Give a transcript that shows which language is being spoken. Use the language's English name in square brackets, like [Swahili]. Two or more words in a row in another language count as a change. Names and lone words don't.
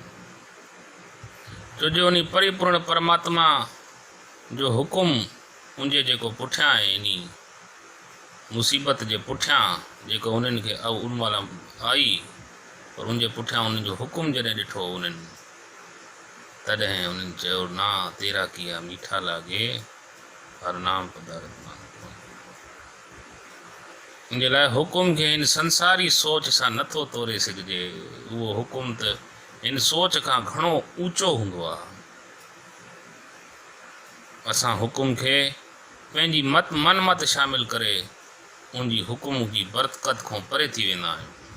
[Sindhi] छो जो उन परिपूर्ण परमात्मा जो हुकुम उनजे जेको पुठियां आहे, इन मुसीबत जे पुठियां जेको उन्हनि खे उन महिल आई, पर उनजे पुठियां उन्हनि जो हुकुम जॾहिं ॾिठो उन्हनि, तॾहिं उन्हनि चयो ना [Punjabi] ਤੇਰਾ ਕੀਆ ਮੀਠਾ ਲਾਗੈ ਹਰਿ ਨਾਮੁ ਪਦਾਰਥੁ। [Sindhi] इन जे लाइ हुकुम खे हिन संसारी सोच सां नथो तोरे सघिजे। उहो हुकुम त हिन सोच खां घणो ऊचो हूंदो आहे। असां हुकुम खे पंहिंजी मन मत शामिल करे उनजी हुकुम जी बरकत खां परे थी वेंदा आहियूं।